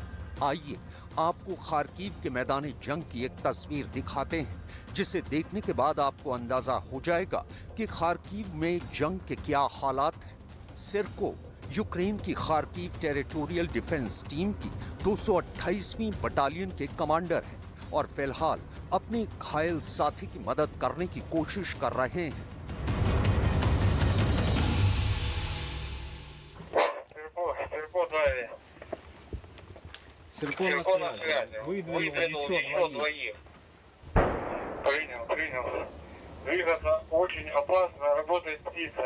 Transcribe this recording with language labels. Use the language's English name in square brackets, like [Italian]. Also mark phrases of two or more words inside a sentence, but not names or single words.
[Hindi] आइए आपको खार्किव के मैदान जंग की एक तस्वीर दिखाते हैं, जिसे देखने के बाद आपको अंदाजा हो जाएगा कि खार्किव में जंग के क्या हालात हैं। सिरको यूक्रेन की खार्किव टेरिटोरियल डिफेंस टीम की 228वीं बटालियन के कमांडर हैं और फिलहाल अपने घायल साथी की मदद करने की कोशिश कर रहे हैं। [Russian] Циркон на связи. Выдвинул еще двоих. Принял. Двигаться очень опасно, работает птица.